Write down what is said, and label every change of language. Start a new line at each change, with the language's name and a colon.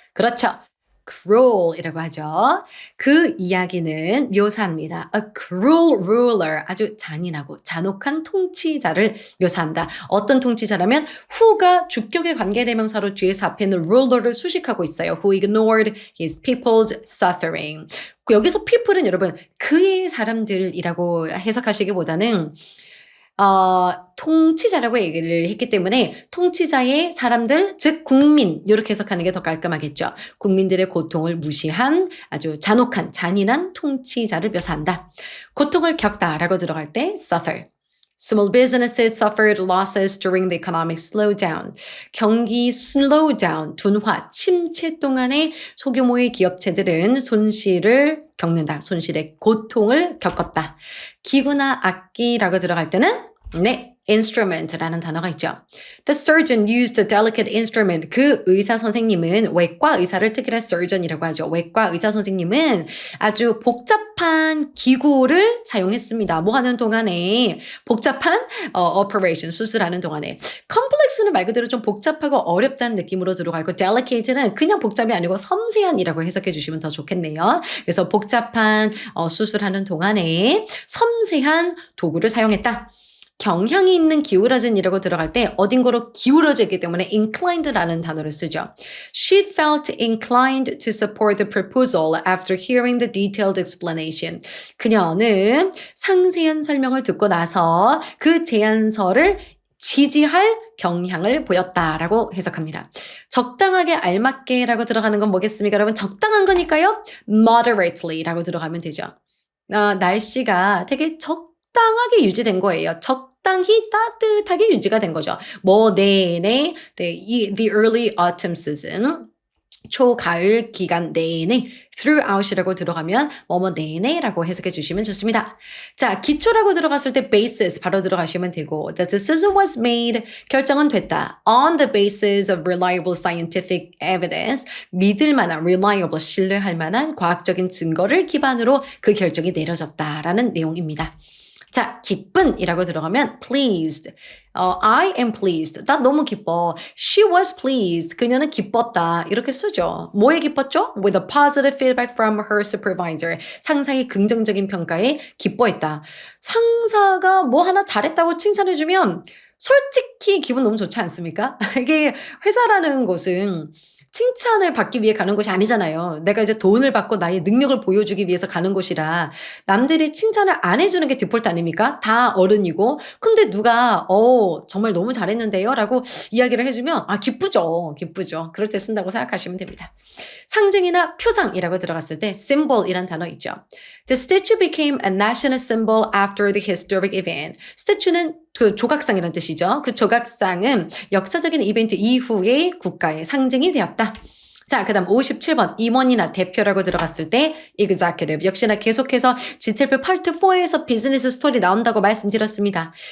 Korean: 그렇죠. cruel이라고 하죠. 그 이야기는 묘사합니다.
English: A cruel ruler,
Korean: 아주 잔인하고 잔혹한 통치자를 묘사한다. 어떤 통치자라면 who가 주격의 관계대명사로 뒤에서 앞에 있는 ruler를 수식하고 있어요.
English: Who ignored his people's suffering.
Korean: 여기서 people은 여러분 그의 사람들이라고 해석하시기보다는 통치자라고 얘기를 했기 때문에 통치자의 사람들, 즉 국민 이렇게 해석하는 게 더 깔끔하겠죠. 국민들의 고통을 무시한 아주 잔혹한 잔인한 통치자를 묘사한다. 고통을 겪다라고 들어갈 때 suffer.
English: Small businesses suffered losses during the economic slowdown.
Korean: 경기 slowdown, 둔화, 침체 동안에 소규모의 기업체들은 손실을 겪는다. 손실의 고통을 겪었다. 기구나 악기라고 들어갈 때는 네, instrument라는 단어가 있죠.
English: The surgeon used a delicate instrument.
Korean: 그 의사 선생님은 외과 의사를 특히나 surgeon이라고 하죠. 외과 의사 선생님은 아주 복잡한 기구를 사용했습니다. 뭐 하는 동안에 복잡한 operation 수술하는 동안에 complex는 말 그대로 좀 복잡하고 어렵다는 느낌으로 들어가고 delicate는 그냥 복잡이 아니고 섬세한이라고 해석해 주시면 더 좋겠네요. 그래서 복잡한 수술하는 동안에 섬세한 도구를 사용했다. 경향이 있는 기울어진이라고 들어갈 때 어딘가로 기울어져 있기 때문에 inclined라는 단어를 쓰죠.
English: She felt inclined to support the proposal after hearing the detailed explanation.
Korean: 그녀는 상세한 설명을 듣고 나서 그 제안서를 지지할 경향을 보였다라고 해석합니다. 적당하게 알맞게라고 들어가는 건 뭐겠습니까? 여러분 적당한 거니까요. moderately라고 들어가면 되죠. 날씨가 되게 적당하게 유지된 거예요. 적당히 따뜻하게 유지가 된 거죠. 뭐 내내
English: the early autumn season
Korean: 초가을 기간 내내 throughout이라고 들어가면 뭐뭐 내내라고 해석해 주시면 좋습니다. 자, 기초라고 들어갔을 때 basis 바로 들어가시면 되고
English: the decision was made
Korean: 결정은 됐다.
English: on the basis of reliable scientific evidence
Korean: 믿을 만한 reliable 신뢰할 만한 과학적인 증거를 기반으로 그 결정이 내려졌다라는 내용입니다. 자, 기쁜이라고 들어가면 pleased.
English: I am pleased.
Korean: 나 너무 기뻐.
English: She was pleased.
Korean: 그녀는 기뻤다. 이렇게 쓰죠. 뭐에 기뻤죠?
English: With a positive feedback from her supervisor.
Korean: 상사의 긍정적인 평가에 기뻐했다. 상사가 뭐 하나 잘했다고 칭찬해주면 솔직히 기분 너무 좋지 않습니까? 이게 회사라는 곳은 칭찬을 받기 위해 가는 곳이 아니잖아요. 내가 이제 돈을 받고 나의 능력을 보여주기 위해서 가는 곳이라 남들이 칭찬을 안 해주는 게 디폴트 아닙니까? 다 어른이고 근데 누가 정말 너무 잘했는데요 라고 이야기를 해주면 기쁘죠. 기쁘죠. 그럴 때 쓴다고 생각하시면 됩니다. 상징이나 표상이라고 들어갔을 때 symbol이란 단어 있죠.
English: The statue became a national symbol after the historic event.
Korean: 스태츄는 그 조각상이라는 뜻이죠. 그 조각상은 역사적인 이벤트 이후에 국가의 상징이 되었다. 자, 그 다음 57번 임원이나 대표라고 들어갔을 때 executive 역시나 계속해서 지텔표 파트 4에서 비즈니스 스토리 나온다고 말씀드렸습니다.